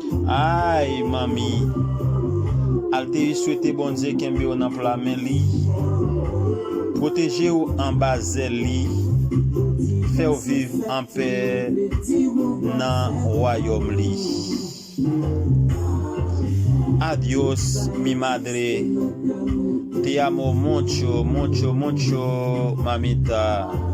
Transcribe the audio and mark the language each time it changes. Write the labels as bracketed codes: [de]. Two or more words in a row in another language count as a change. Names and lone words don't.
[ht] Ay, mami, al te yi swete Bondye kenbe ou nan pla men li, pwoteje ou anba zèl li, fè ou viv an pè nan wayòm li. [es] Adios, mi madre. Te amo mucho, mucho, mucho, mamita.